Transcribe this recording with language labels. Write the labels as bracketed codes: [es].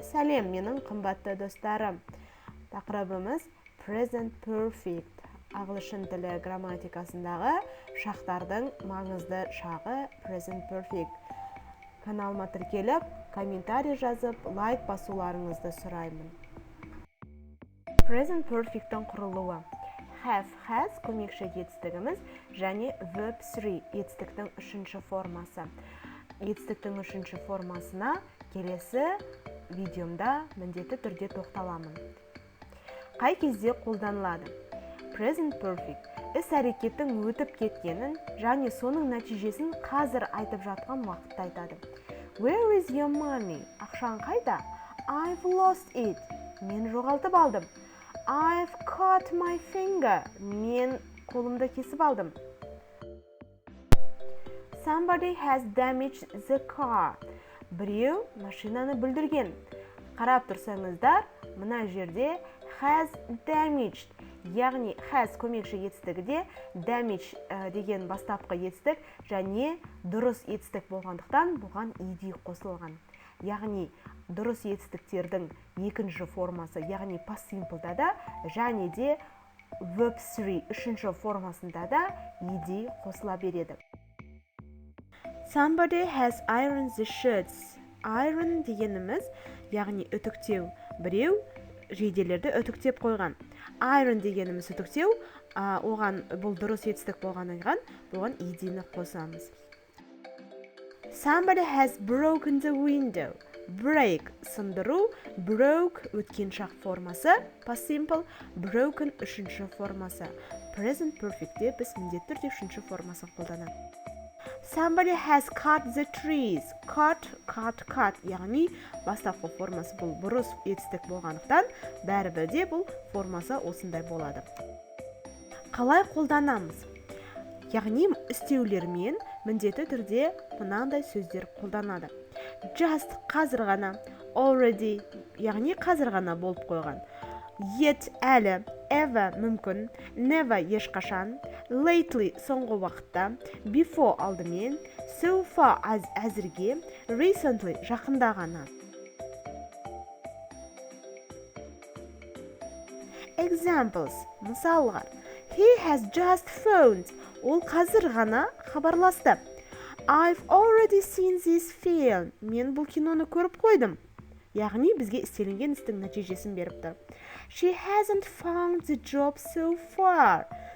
[kk] Сәлем, менің қымбатты достарым. Тақырыбымыз present perfect. Ағылшын тілі грамматикасындағы шақтардың маңызды шағы present perfect. Каналыма тіркеліп, комментарий жазып, лайк басуларыңызды сұраймын. Present perfect-тің құрылуы. Have, has көмекші етістігіміз және verb 3 етістіктің үшінші формасы. Етістіктің үшінші формасына келесі видеомда міндетті түрде тоқталамын. Қай кезде қолданылады? Present perfect іс-әрекеттің өтіп кеткенін және соның нәтижесін қазір айтып жатқан уақытта айтады. [en] Where is your money? [kk] Ақшаң қайда? [en] I've lost it. [kk] Мен жоғалтып алдым. [en] I've cut my finger. [kk] Мен қолымды кесіп алдым. [en] Somebody has damaged the car. [kk] Біреу машинаны бүлдірген. Қарап тұрсаңыздар, мына жерде has damaged, яғни has көмекші етістігіде damage деген бастапқы етістік және дұрыс етістік болғандықтан бұған ed қосылған. Яғни дұрыс етістіктердің екінші формасы, яғни past simple'да да және де verb 3 үшінші формасында да ed қосыла береді. [en] Somebody has ironed the shirts. [kk] Iron дегеніміз, яғни үтіктеу. Біреу жейделерді үтіктеп қойған. Iron дегеніміз үтіктеу, оған бұл дұрыс етістік болғаннан кейін бұған ed-ні қосамыз. [en] Somebody has broken the window. [kk] Break сындыру, broke өткен шақ формасы, past simple, broken үшінші формасы. Present perfectте біз міндетті түрде үшінші формасын қолданамыз. [en] Somebody has cut the trees. [kk] Cut, яғни бастапқы формасы бұл бұрыс етістік болғандықтан, бәрібірде бұл формасы осындай болады. Қалай қолданамыз? Яғни істеулермен міндетті түрде мынандай сөздер қолданады. Just қазір ғана, already, яғни қазір ғана болып қойған. Yet әлі, ever мүмкін, never ешқашан, lately соңғы уақытта, before алдымен, so far әзірге, recently жақында ғана. Examples, мысалғар. [en] He has just phoned. [kk] Ол қазір ғана хабарласты. [en] I've already seen this film. [kk] Мен бұл киноны көріп қойдым. Яғни бізге істелінген істің нәтижесін беріп тұр. [en] She hasn't found the job so far.